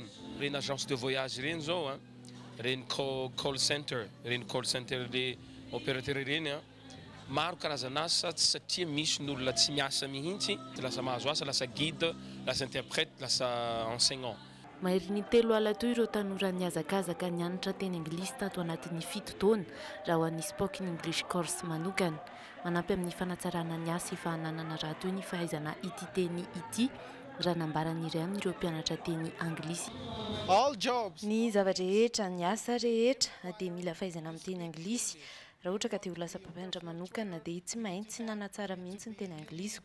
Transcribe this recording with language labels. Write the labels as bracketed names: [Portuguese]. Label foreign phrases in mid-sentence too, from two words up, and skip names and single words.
[Malagasy] Reny [French] agence de voyage [Malagasy] reny zao reny [English] call center [Malagasy] le opérateur reny maro karazana asa satria misy ny olona tsy miasa mihitsy lasa mahazo asa lasa guide lasa interprète lasa enseignant. mahery ny telo ala toy ireo tanora niazakazaka nianatra teny anglisy tato anatin'ny 7 taona raha ho an'ny [English] spoken english course [Malagasy] manokana. Manampy amin'ny fanatsarana ny asa efa hananana raha toy ny fahaizana ity teny ity raha nambaran'iray amin'ireo mpianatra teny anglisy. Ny zavatra rehetra ny asa rehetra dia mila fahaizana amin'ny teny anglisy. Raha ohatra ka te ho lasa mpampianatra manokana dia tsy maintsy nanatsara mihitsy ny teny anglisy.